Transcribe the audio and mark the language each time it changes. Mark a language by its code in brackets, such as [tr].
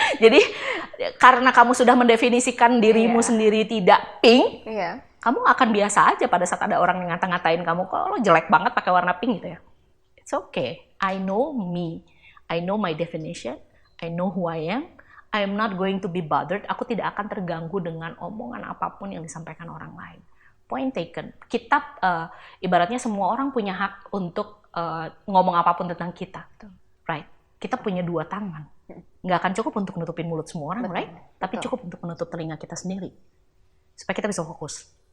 [id] Jadi karena kamu sudah mendefinisikan dirimu sendiri tidak pink, kamu akan biasa aja pada saat ada orang yang ngata-ngatain kamu, kok lo jelek banget pakai warna pink gitu ya. [en] It's okay, I know me, I know my definition, I know who I am. I am not going to be bothered. [id] Aku tidak akan terganggu dengan omongan apapun yang disampaikan orang lain. [en] Point taken. [id] Kita ibaratnya semua orang punya hak untuk ngomong apapun tentang kita, right? Kita punya 2 tangan. Nggak akan cukup untuk nutupin mulut semua orang, right? Tapi cukup untuk menutup telinga kita sendiri supaya kita bisa fokus.